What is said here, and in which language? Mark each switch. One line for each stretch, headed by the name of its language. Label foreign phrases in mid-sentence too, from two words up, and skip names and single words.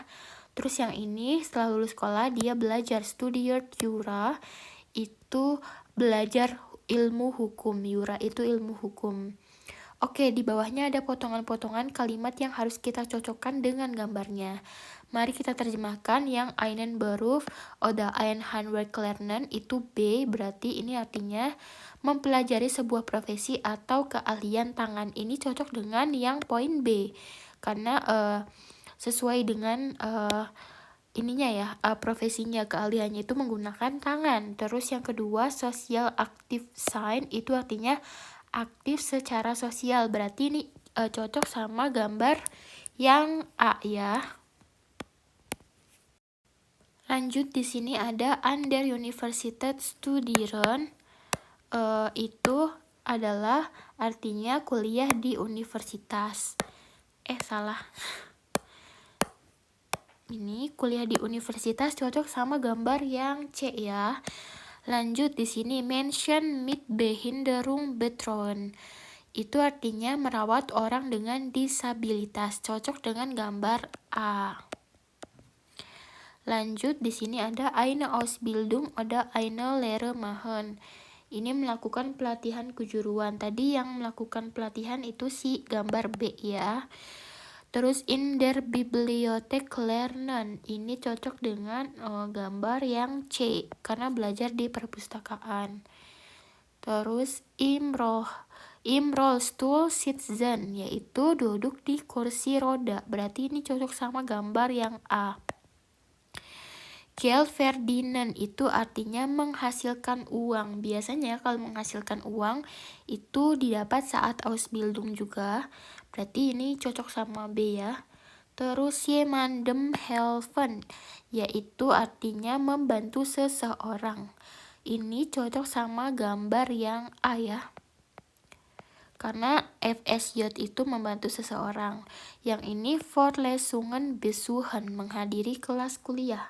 Indonesian: Terus yang ini setelah lulus sekolah dia belajar
German: studiert Jura,
Indonesian: itu belajar ilmu hukum. Jura itu ilmu hukum. Oke, di bawahnya ada potongan-potongan kalimat yang harus kita cocokkan dengan gambarnya. Mari kita terjemahkan. Yang
German: einen Beruf oder ein Handwerk lernen
Indonesian: itu B, berarti ini artinya mempelajari sebuah profesi atau keahlian tangan. Ini cocok dengan yang poin B karena sesuai dengan ininya ya, profesinya, keahliannya itu menggunakan tangan. Terus yang kedua
German: social active sign
Indonesian: itu artinya aktif secara sosial, berarti ini cocok sama gambar yang A ya. Lanjut di sini ada
German: an der Universität studieren,
Indonesian: itu adalah artinya kuliah di universitas. Salah. Ini kuliah di universitas cocok sama gambar yang C ya. Lanjut di sini
German: Menschen mit Behinderung betreuen.
Indonesian: Itu artinya merawat orang dengan disabilitas, cocok dengan gambar A. Lanjut di sini ada
German: eine Ausbildung oder eine Lehre machen.
Indonesian: Ini melakukan pelatihan kejuruan. Tadi yang melakukan pelatihan itu si gambar B ya.
German: Terus in der Bibliothek lernen.
Indonesian: Ini cocok dengan gambar yang C karena belajar di perpustakaan.
German: Terus im Rollstuhl sitzen,
Indonesian: yaitu duduk di kursi roda. Berarti ini cocok sama gambar yang A.
German: Geld verdienen
Indonesian: itu artinya menghasilkan uang. Biasanya kalau menghasilkan uang itu didapat saat Ausbildung juga. Berarti ini cocok sama B ya.
German: Terus jemandem helfen,
Indonesian: yaitu artinya membantu seseorang. Ini cocok sama gambar yang A ya. Karena FSJ itu membantu seseorang. Yang ini
German: Vorlesungen besuchen,
Indonesian: menghadiri kelas kuliah.